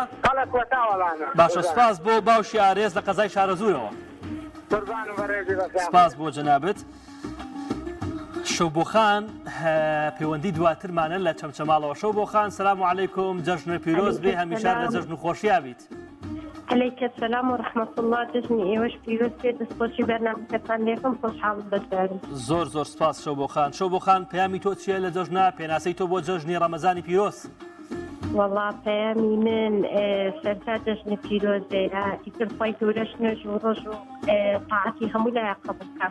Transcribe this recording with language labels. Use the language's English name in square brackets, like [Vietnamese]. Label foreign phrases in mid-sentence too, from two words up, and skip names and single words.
[Central Kurdish] قەڵە کۆتا وەڵامە. باشە سپاس بۆ باوشی ئارێز لە قەزای شارەزوورەوە. قوربانم بەڕێزی بەسلام. سپاس بۆ جەنابەت. شەوبۆخان پەیوەندی دواترمانە لە چەمچەماڵەوە. شەوبۆخان [Arabic] سلام عەلەیکوم [Central Kurdish] جەژن پیرۆز بێ هەمیشار لە جەژن و خۆشیا بیت. [Arabic] عليك السلام ورحمة الله [Central Kurdish] جژنی ئێوەش پیرۆز بێت دەستخۆشی بەرنامەکەتان لێکم خۆشحاڵ بەشدارم. زۆر سپاس شەوبۆخان. شەوبۆخان پەیامی تۆ چییە لە جەژنە؟ پێناسەی تۆ بۆ جەژنی ڕەمەزانی پیرۆز؟ والله پەیامی من سەرتا جەژنە پیرۆزەیە ئیتر خوای گەورەش نوێژ و ڕۆژ و تاعەتی هەموو لایە قەبوڵ بکات.